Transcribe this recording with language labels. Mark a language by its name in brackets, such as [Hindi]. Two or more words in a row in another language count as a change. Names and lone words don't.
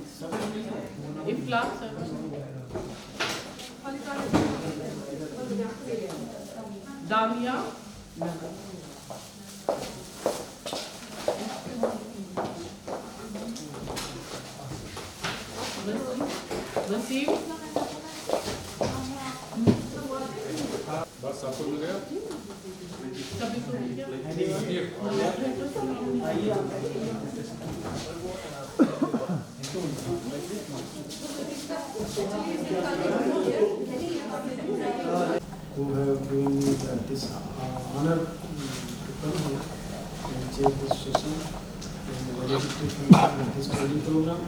[English] Damia. Wasim. [Hindi] बस आपको मिल गया सभी को मिल गया? [English] who have given me this honor to come here and chair this session and validate this training program.